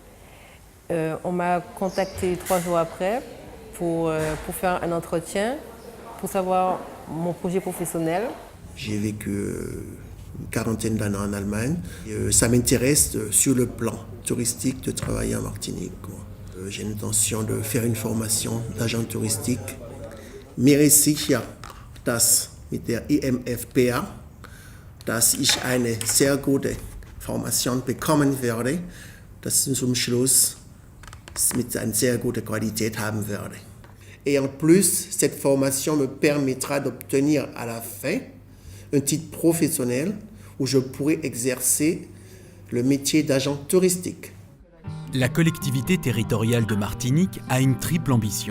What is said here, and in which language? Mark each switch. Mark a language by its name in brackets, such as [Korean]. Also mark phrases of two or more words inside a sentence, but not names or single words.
[French] On m'a contacté 3 jours après pour faire un entretien, pour savoir mon projet professionnel. J'ai vécu une quarantaine d'années en Allemagne. Ça m'intéresse sur le plan touristique de travailler en Martinique. J'ai l'intention de faire une formation d'agent touristique. [German] Mir ist sicher, dass mit der IMFPA, dass ich eine sehr gute Formation bekommen werde, dass ich zum Schluss mit einer sehr guten Qualität haben werde. [French] Et en plus, cette formation me permettra d'obtenir à la fin un titre professionnel où je pourrai exercer le métier d'agent touristique. La collectivité territoriale de Martinique a une triple ambition.